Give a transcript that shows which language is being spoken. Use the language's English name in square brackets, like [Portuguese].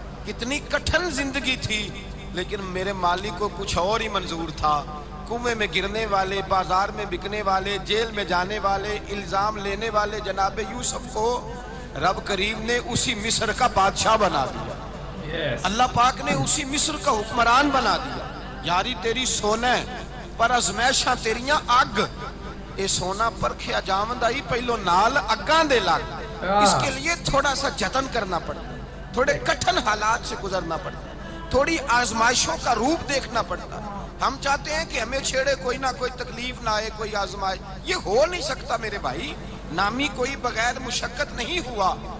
[Urdu] کتنی کٹھن زندگی تھی, لیکن میرے مالک کو کچھ اور ہی منظور تھا. کنویں میں گرنے والے, بازار میں بکنے والے, جیل میں جانے والے, الزام لینے والے جناب یوسف کو رب کریم نے اسی مصر کا بادشاہ بنا دیا. اللہ پاک نے اسی مصر کا حکمران بنا دیا. [Punjabi] یاری تیری سونا ہے پر ازمیشاں تیریاں اگ, اے سونا پرکھیا جاوند آئی پہلو نال اگاں دے لگ. [Urdu] اس کے لیے تھوڑا سا جتن کرنا پڑتا, تھوڑے کٹھن حالات سے گزرنا پڑتا, تھوڑی آزمائشوں کا روپ دیکھنا پڑتا. ہم چاہتے ہیں کہ ہمیں چھیڑے کوئی نہ کوئی تکلیف نہ آئے, کوئی آزمائش. یہ ہو نہیں سکتا میرے بھائی. نامی کوئی بغیر مشقت نہیں ہوا.